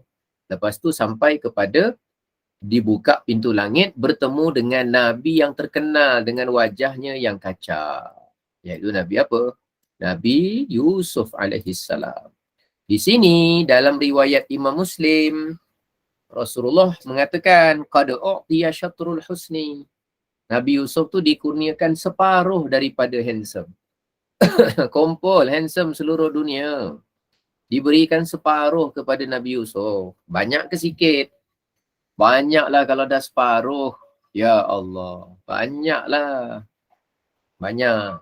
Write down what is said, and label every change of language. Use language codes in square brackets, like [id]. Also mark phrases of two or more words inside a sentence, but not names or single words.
[ms] Lepas tu sampai kepada dibuka pintu langit, bertemu dengan Nabi yang terkenal dengan wajahnya yang kacak. Iaitu Nabi apa? Nabi Yusuf alaihissalam. Di sini dalam riwayat Imam Muslim, Rasulullah mengatakan [ar] قد أعطي شطر الحسن. [ms] Nabi Yusuf tu dikurniakan separuh daripada handsome. Kompol handsome seluruh dunia. Diberikan separuh kepada Nabi Yusuf. Banyak ke sikit? Banyaklah kalau dah separuh. Ya Allah, banyaklah. Banyak.